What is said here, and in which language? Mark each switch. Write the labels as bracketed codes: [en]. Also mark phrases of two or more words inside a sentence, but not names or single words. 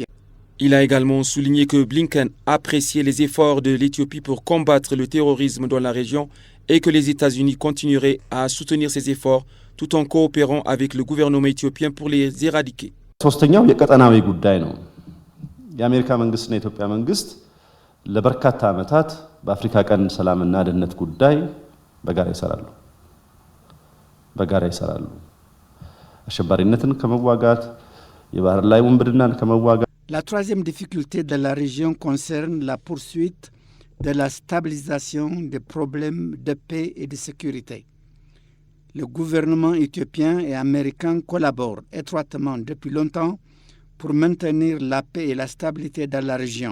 [fr] Il a également souligné que Blinken appréciait les efforts de l'Éthiopie pour combattre le terrorisme dans la région et que les États-Unis continueraient à soutenir ces efforts tout en coopérant avec le gouvernement éthiopien pour les éradiquer. [am] ሶስተኛው የቀጠናዊ ጉዳይ ነው። የአሜሪካ መንግስትና የኢትዮጵያ መንግስት ለበርካታ ዓመታት በአፍሪካ ቀንድ ሰላምና ደህንነት ጉዳይ በጋራ ይሰራሉ። አሸባሪነትን ከመዋጋት የባህር ላይ ወንብድናን ከመዋጋት [fr] La troisième difficulté de la région concerne la poursuite de la stabilisation des problèmes de paix et de sécurité. Le gouvernement éthiopien et américain collaborent étroitement depuis longtemps pour maintenir la paix et la stabilité dans la région.